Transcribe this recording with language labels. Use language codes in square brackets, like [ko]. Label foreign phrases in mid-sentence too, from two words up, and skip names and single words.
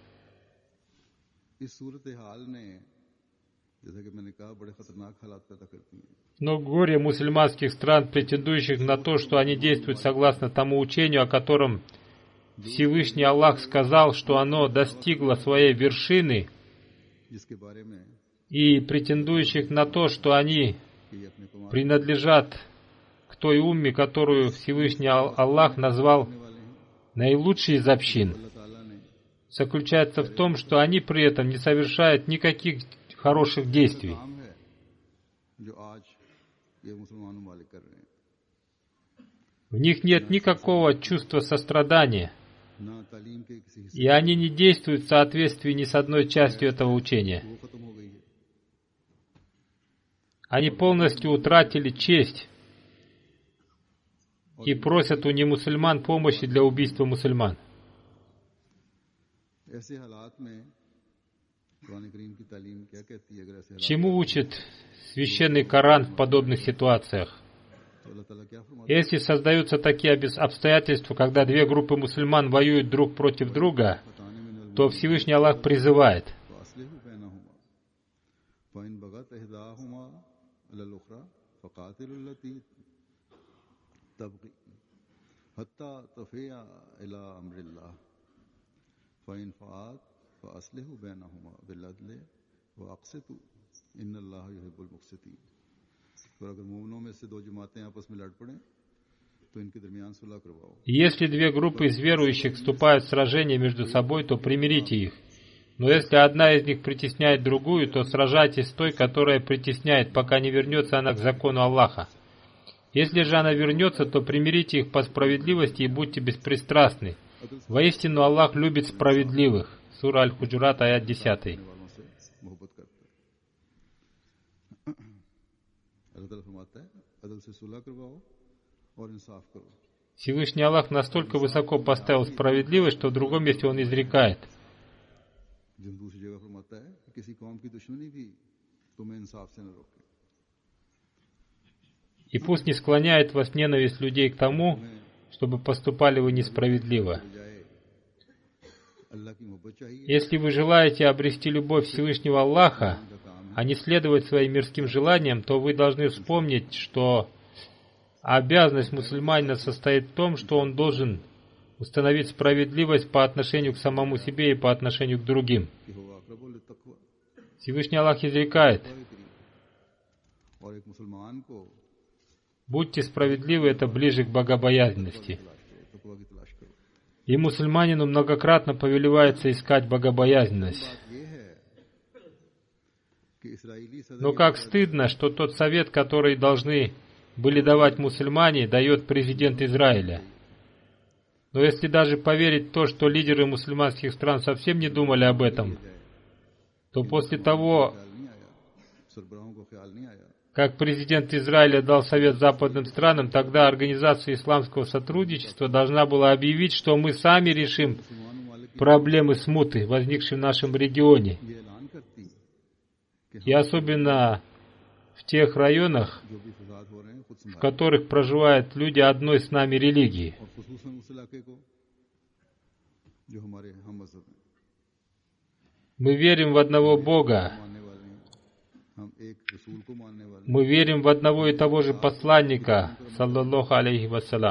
[ur] اس صورت حال نے، جیسا کہ میں نے کہا، بڑے خطرناک حالات پیدا کرتی ہیں. [ru] Но горе мусульманских стран, претендующих на то, что они действуют согласно тому учению, о котором Всевышний Аллах сказал, что оно достигло своей вершины, [ur] جس کے بارے میں [ru] и претендующих на то, что они [ur] کہ یہ اپنے کمال [ru] принадлежат к той умме, которую Всевышний Аллах назвал [ur] کرنے والے ہیں. [ru] наилучшей из общин, [ur] اللہ تعالیٰ نے [ru] заключается в том, что они при этом не совершают никаких хороших действий. [ur] کام ہے جو آج یہ مسلمان ممالک کر رہے ہیں. [ru] В них нет никакого чувства сострадания, [ur] نہ تعلیم کے کسی حصے [ru] и они не действуют в соответствии ни с одной частью этого учения. [ur] وہ ختم ہو گئی ہے. [ru] Они полностью утратили честь и просят у немусульман помощи для убийства мусульман. [ur] ایسے حالات میں قرآن کریم کی تعلیم کیا کہتی ہے? اگر ایسے حالات [ru] Чему учит священный Коран в подобных ситуациях? [ur] تو اللہ تعالیٰ کیا فرماتا [ru] Если создаются такие обстоятельства, когда две группы мусульман воюют друг против друга, [ur] ہے؟ بتانے میں [ru] то Всевышний Аллах призывает: [ar] فأصلحوا بينهما فإن بغت إحداهما على الأخرى فقاتلوا التي تبغي حتى تفيء إلى أمر الله فإن فاءت فأصلحوا بينهما بالعدل وأقسطوا إن الله يحب المقسطين. [ur] اور اگر مومنوں میں سے دو جماعتیں آپس میں لڑ پڑیں تو ان کے درمیان صلح کرواؤ. [ru] если две группы из верующих вступают в сражение между собой, то примирите их. Но если одна из них притесняет другую, то сражайтесь с той, которая притесняет, пока не вернется она к закону Аллаха. Если же она вернется, то примирите их по справедливости и будьте беспристрастны. Воистину Аллах любит справедливых. Сура Аль-Худжурат, аят 10. [ur] والوں سے محبت کرتا ہے۔ اللہ تعالیٰ فرماتا ہے عدل سے صلح کرواؤ اور انصاف کرو. [ru] Всевышний Аллах настолько высоко поставил справедливость, что в другом месте Он изрекает: [ur] جب دوسری جگہ فرماتا ہے کہ کسی قوم کی دشمنی بھی تمہیں انصاف سے نہ روکے. [ru] «И пусть не склоняет вас ненависть людей к тому, чтобы поступали вы несправедливо. [ur] اللہ کی محبت چاہیے [ru] Если вы желаете обрести любовь Всевышнего Аллаха, а не следовать своим мирским желаниям, то вы должны вспомнить, что обязанность мусульманина состоит в том, что он должен установить справедливость по отношению к самому себе и по отношению к другим. [ar] कि هو أقرب للتقوى [ru] Всевышний Аллах изрекает: [ur] اور ایک مسلمان کو [ru] будьте справедливы, это ближе к богобоязненности. [ur] تقویٰ کی تلاش کرو. [ru] И мусульманину многократно повелевается искать богобоязненность. [ur] یہ ہے کہ اسرائیلی صدر [ru] Но как стыдно, что тот совет, который должны были давать мусульмане, дает президент Израиля. Но если даже поверить в то, что лидеры мусульманских стран совсем не думали об этом, то после того, [ur] خیال نہیں آیا، سربراہوں کو خیال نہیں آیا [ru] как президент Израиля дал совет западным странам, тогда Организация исламского сотрудничества должна была объявить, что мы сами решим проблемы смуты, возникшие в нашем регионе. [ur] یہ اعلان کرتی کہ [ru] И особенно в тех районах, [ur] جو بھی فساد ہو رہے ہیں خود [ru] в [ur] سنبھالیں [ru] которых проживают люди одной с нами религии. [ur] اور خصوصاً اس علاقے کو جو ہمارے ہم مذہب ہیں [ru] Мы верим в одного Бога, [ur] ماننے والے ہیں، ہم ایک رسول کو ماننے والے ہیں, [ru] мы верим в одного и того же посланника, [ar] صلى الله عليه وسلم.